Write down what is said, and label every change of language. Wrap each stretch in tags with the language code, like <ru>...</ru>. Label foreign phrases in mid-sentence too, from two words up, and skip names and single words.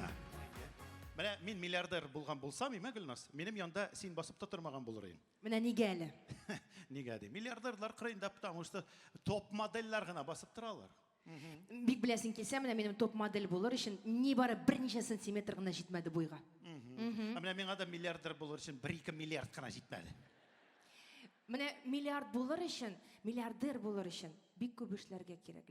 <tt>Менә мин миллиардер булган булсам, име Гөлнас, минем янда син басып тотырмаган булыр идең. Менә нигә әле? Нигә ди? Миллиардерлар кырыйында,</tt> <ru>потому что</ru> <tt>топ модельләр гына басып торалар. Бик беләсең килсә, менә минем топ модель булыр өчен нибары берничә сантиметр гына җитмәде буйга. Менә миңа да миллиардер булыр өчен 1-2 миллиард кына җитмәде. Менә миллиард булыр өчен, миллиардер булыр өчен бик күп эшләргә кирәк.</tt>